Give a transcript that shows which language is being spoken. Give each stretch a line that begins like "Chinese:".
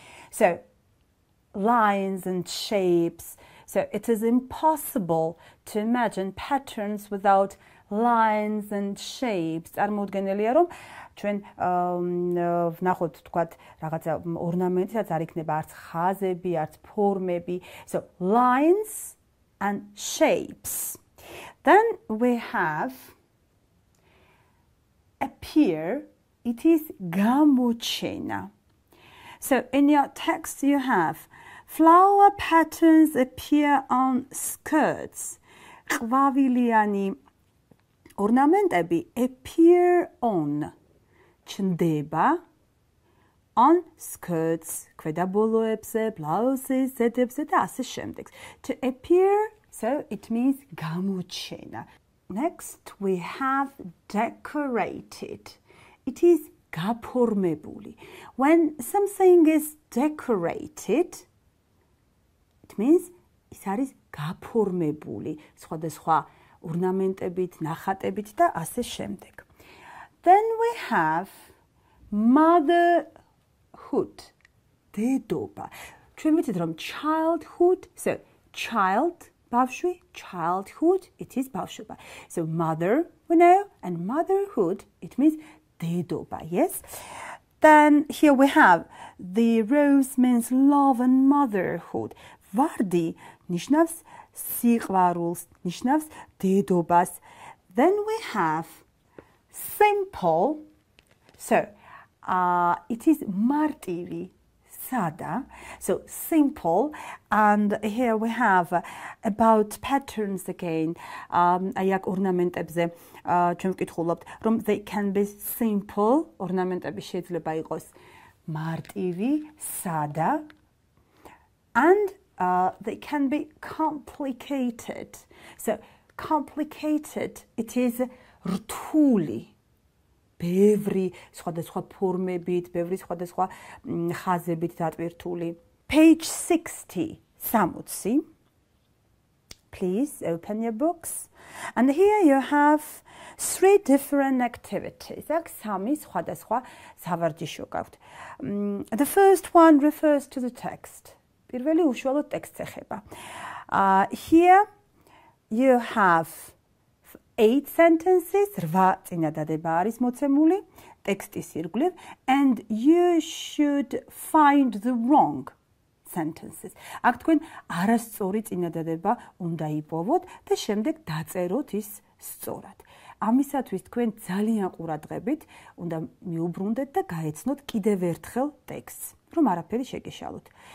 English: So, lines and shapes. So, it is impossible to imagine patterns without lines and shapes
Georgian: წარმოუდგენელია რომ ჩვენ ვნახოთ თქვათ რაღაცა ორნამენტიც არ იქნება არც ხაზები, არც ფორმები.
English: So lines and shapes. Then we have appear. It is გამოჩენა. So in your text you have flower patterns appear on skirts.
Georgian: ყვავილიანი ornamentები
English: appear on.
Georgian: ჩნდება
English: on skirts,
Georgian: ქვედაბოლოებზე, blouses, ზედებზე და ასე შემდეგ.
English: To appear, so it means გამოჩენა. Next we have decorated. It is გაფორმებული. When something is decorated, it means
Georgian: ის არის გაფორმებული, სხვადასხვა ორნამენტებით, ნახატებით და ასე შემდეგ.
English: Then we have motherhood. დედობა.
Georgian: ჩვენ ვიცით რომ childhood, so child, ბავშვი, childhood, it is ბავშვობა.
English: So mother, we know, and motherhood, it means დედობა, yes? Then here we have the rose means love and motherhood.
Georgian: ვარდი ნიშნავს სიყვარულს, ნიშნავს დედობას.
English: Then we have simple. So it is მარტივი, სადა. So simple. And here we have about patterns again.
Georgian: აი აქ ორნამენტებზე ჩვენ ვკითხულობთ, რომ
English: they can be simple.
Georgian: ორნამენტები შეიძლება იყოს მარტივი, სადა.
English: And they can be complicated. So complicated, it is რთული.
Georgian: ბევრი სხვადასხვა ფორმებით, ბევრი სხვადასხვა ხაზებით დატვირთული.
English: Page 60, 60. Please open your books. And here you have 3 different activities.
Georgian: აქ 3 სხვადასხვა სავარჯიშო გაქვთ.
English: The first one refers to the text.
Georgian: პირველი უშუალოდ ტექსტს ეხება.
English: Here you have 8 sentences,
Georgian: 8 წინადადება არის მოცემული ტექსტის ირგვლივ,
English: and you should find the wrong sentences.
Georgian: აქ თქვენ არასწორი წინადადება უნდა იპოვოთ და შემდეგ დაწეროთ ის სწორად. ამისათვის თქვენ ძალიან ყურადღებით უნდა მიუბრუნდეთ და გაეცნოთ კიდევ ერთხელ ტექსტს, რომ არაფერი შეგეშალოთ.